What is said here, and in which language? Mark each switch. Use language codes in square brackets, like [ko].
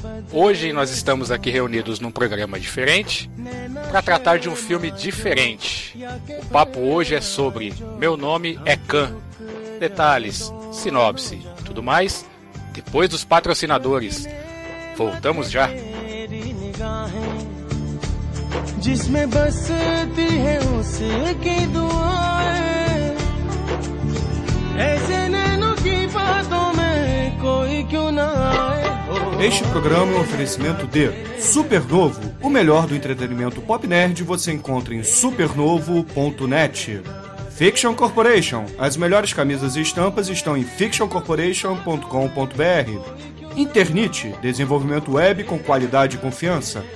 [pt] Hoje nós estamos aqui reunidos num programa diferente para tratar de um filme diferente. O papo hoje é sobre Meu Nome é Khan. Detalhes, sinopse, tudo mais. Depois dos patrocinadores. Voltamos já. [hi] जिसमें बसती है उसे की दुआएं ऐसे नैनों की बातों में कोई क्यों ना आए. [pt] Este programa é um oferecimento de Super Novo, o melhor do entretenimento pop nerd você encontra em supernovo.net. Fiction Corporation, as melhores camisas e estampas estão em fictioncorporation.com.br. Internite, desenvolvimento web com qualidade e confiança.